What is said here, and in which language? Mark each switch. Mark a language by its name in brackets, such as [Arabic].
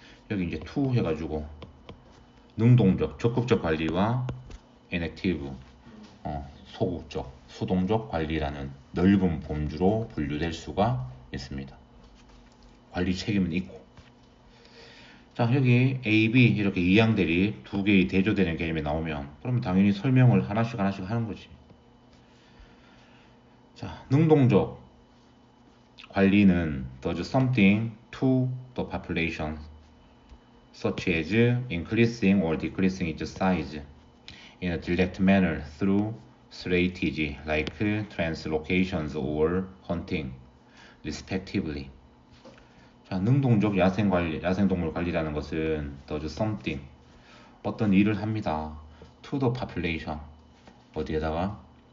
[Korean] 여기 이제 to 해가지고 능동적, 적극적 관리와 inactive, 소극적, 수동적 관리라는 넓은 범주로 분류될 수가 있습니다. 관리 책임은 있고. 자, 여기 A, B 이렇게 이항들이 두 개의 대조되는 개념이 나오면 그러면 당연히 설명을 하나씩 하는 거지. 자, 능동적 관리는 [English] does something to the population such as increasing or decreasing its size in a direct manner through strategy like translocations or hunting, respectively. [Korean] 자, 능동적 야생동물 관리라는 것은 [English] does something, [Korean] 어떤 일을 합니다. [English] to the population, [Korean] 어디에다가?